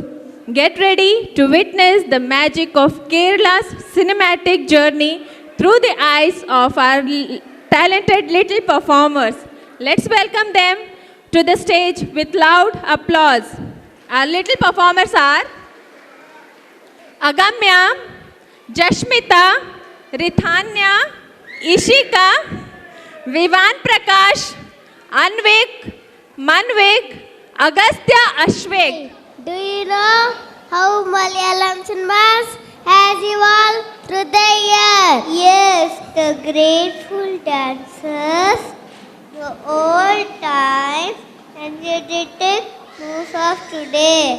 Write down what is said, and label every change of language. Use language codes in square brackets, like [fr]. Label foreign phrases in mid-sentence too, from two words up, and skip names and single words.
[en] Get ready to witness the magic of Kerala's cinematic journey through the eyes of our talented little performers. Let's welcome them to the stage with loud applause. Our little performers are Agamya, Jashmita, Rithanya, Ishika, Vivan Prakash, Anvik, Manvik, Agastya Ashvik. Do you know how Malayalam cinemas has evolved through the years? Yes, the grateful dancers, the old times, and the detective moves of today.